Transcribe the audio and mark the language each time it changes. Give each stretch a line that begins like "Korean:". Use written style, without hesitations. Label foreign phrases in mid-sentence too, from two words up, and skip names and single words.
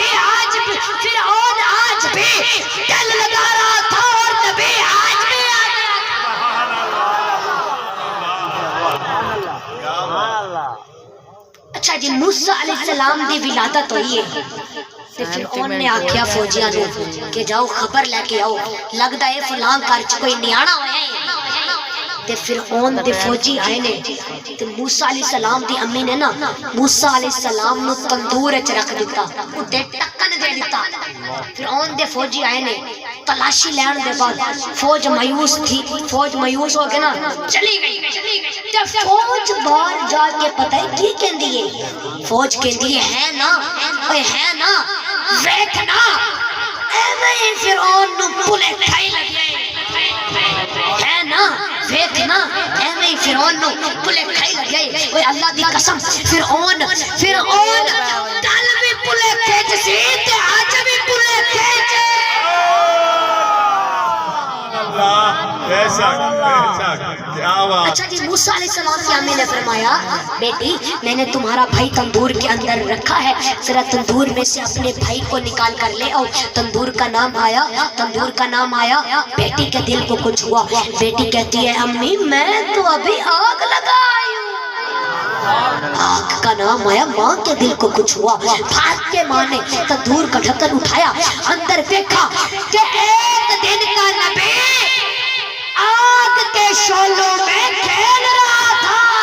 Urdu: آج بھی ٹیل لگا رہا تھا اور نبی آج بھی آ گیا تھا
Punjabi: اچھا جی موسیٰ علیہ السلام دی ولادت ہوئی ہے تے فرعون نے آکھیا فوجیاں نو کہ جاؤ خبر لے کے آؤ لگدا ہے فلاں گھر چ کوئی نیانا ہویا ہے تے فرعون دے فوجی آئے نے تے موسیٰ علیہ السلام دی امی نے نا موسیٰ علیہ السلام نو تندور وچ رکھ دتا اُتے ٹکن دے دتا فرعون دے فوجی آئے نے تلاشی لین دے بعد فوج مایوس ہو کے نا چلی گئی تے فوج باہر جا کے پتہ ہے کی کہندی ہے فوج کہندی ہے نا اوے ہے نا ویکھنا ایویں فرعون نو پلے کھائی لگے ہے نا ویکھنا ایویں فرعون نو پلے کھائی لگے اوے اللہ دی قسم فرعون کل بھی پلے کھچ سی تے اج بھی پلے کھچ
Urdu: اچھا جی موسیٰ علیہ السلام کی امی نے فرمایا بیٹی میں نے تمہارا بھائی تندور کے اندر رکھا ہے ذرا تندور میں سے اپنے بھائی کو نکال کر لے آؤ تندور کا نام آیا بیٹی کے دل کو کچھ ہوا بیٹی کہتی ہے امی میں تو ابھی آگ لگائی ہوں آگ کا نام آیا ماں کے دل کو کچھ ہوا بھاگ کے ماں نے تندور کا ڈھکن اٹھایا اندر دیکھا کہ ایک دن کا نبی آگ کے شعلوں میں کھیل رہا تھا